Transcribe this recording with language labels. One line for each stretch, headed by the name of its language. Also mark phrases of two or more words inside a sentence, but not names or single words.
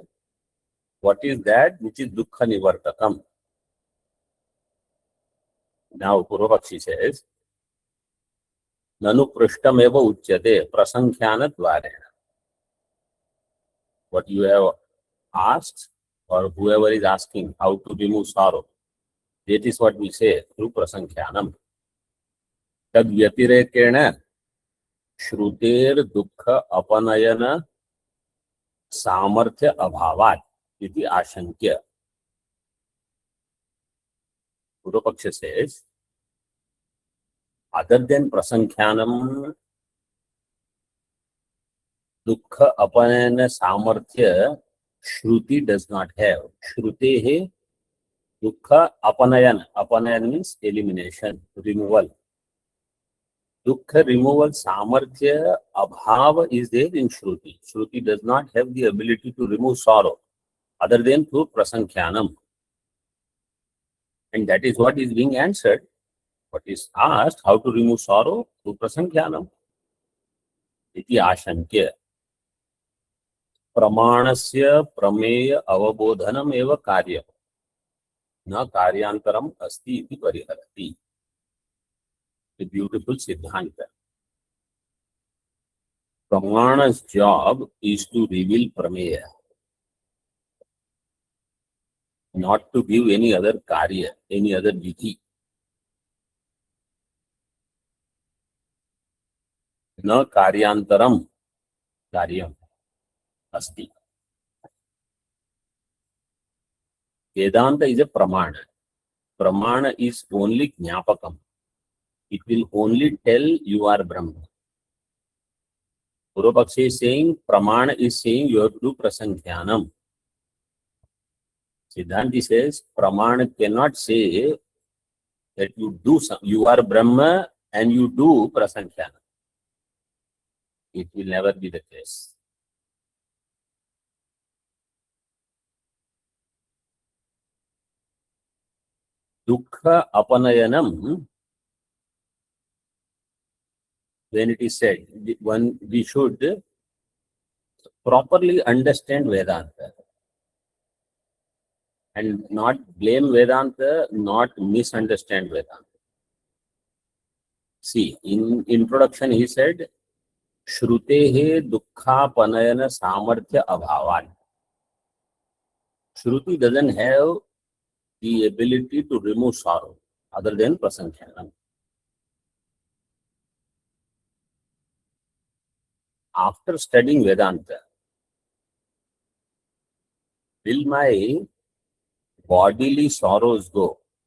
English: What is that which is
Sanskrit: dukkha nivartakam?
English: Now,
Sanskrit: Poorvapakshi says, Nanu prishtam eva uchyate prasankhyana dvarena.
English: What you have asked, or whoever is asking how to remove sorrow, that is what we say through prasankhyanam.
Sanskrit: Tad vyatirekena shruter dukkha apanayana samarthya abhavat iti ashankya.
English: Poorvapakshi says, other than prasankhyanam,
Sanskrit: dukkha apanayana samarthya,
English: shruti does not have.
Sanskrit: Shrutehe dukkha apanayana.
English: Apanayana means elimination, removal. Dukkha removal
Sanskrit: samarthya abhava
English: is there in shruti. Shruti does not have the ability to remove sorrow other than through prasankhyanam. And that is what is being answered. What is asked, how to remove sorrow?
Sanskrit: Through prasankhyanam. Iti ashankya. Pramanasya prameya avabodhanam eva karya. Na karyantaram asti iti pariharati.
English: A beautiful siddhanta. Pramana's job is to reveal prameya, not to give any other karya, any other vidhi.
Sanskrit: Na karyantaram karyam asti.
English: Vedanta is a pramana. Pramana is only jnapakam. It will only tell you are Brahma. Poorvapakshi is saying, Pramana is saying you have to do prasankhyanam. Siddhaanti says, Pramana cannot say that you do some, you are Brahma and you do prasankhya. It will never be the case.
Sanskrit: Dukkha apanayanam,
English: when it is said, we should properly understand Vedanta and not blame Vedanta, not misunderstand Vedanta. See, in introduction he said,
Sanskrit: Shrutehe dukkha panayana samarthya abhavan.
English: Shruti doesn't have the ability to remove sorrow other than prasankhya. After studying Vedanta, will my bodily sorrows go?